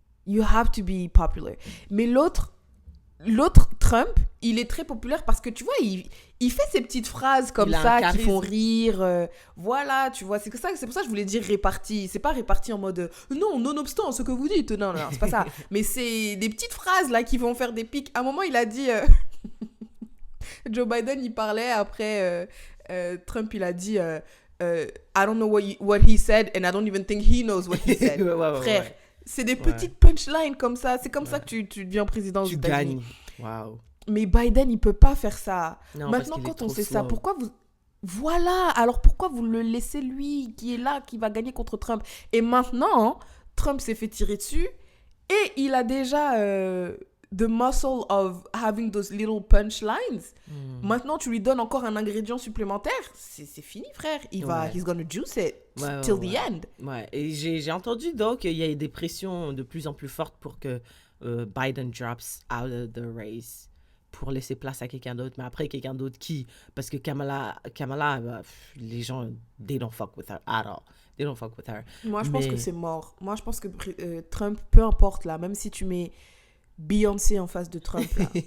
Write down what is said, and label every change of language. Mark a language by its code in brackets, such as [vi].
[en] You have to be popular. [fr] Mais l'autre Trump, il est très populaire parce que tu vois, il fait ces petites phrases comme ça qui font rire. Voilà, tu vois, c'est pour ça que je voulais dire réparti. C'est pas réparti en mode non, nonobstant ce que vous dites. Non, c'est pas ça. Mais c'est des petites phrases là qui vont faire des pics. À un moment, il a dit Joe Biden, il parlait après Trump, il a dit [en] I don't know what he said and I don't even think he knows what he said. [fr] Frère. C'est des petites punchlines comme ça. C'est comme ça que tu deviens président aux États-Unis. Tu gagnes. Wow. Mais Biden, il peut pas faire ça. Non, maintenant, quand on sait [en] slow. [fr] ça, pourquoi vous... Voilà. Alors, pourquoi vous le laissez lui, qui est là, qui va gagner contre Trump? Et maintenant, Trump s'est fait tirer dessus et il a déjà [en] the muscle of having those little punchlines. [fr] Maintenant, tu lui donnes encore un ingrédient supplémentaire. C'est fini, frère. [en] He's gonna juice it till the end. [fr] Ouais. Et j'ai entendu donc qu'il y a des pressions de plus en plus fortes pour que Biden [en] drops out of the race [fr] pour laisser place à quelqu'un d'autre. Mais après, quelqu'un d'autre qui? Parce que Kamala les gens, [en] they don't fuck with her at all. They don't fuck with her. [fr] Moi, je pense que c'est mort. Moi, je pense que Trump, peu importe, là, même si tu mets Beyoncé en face de Trump, là,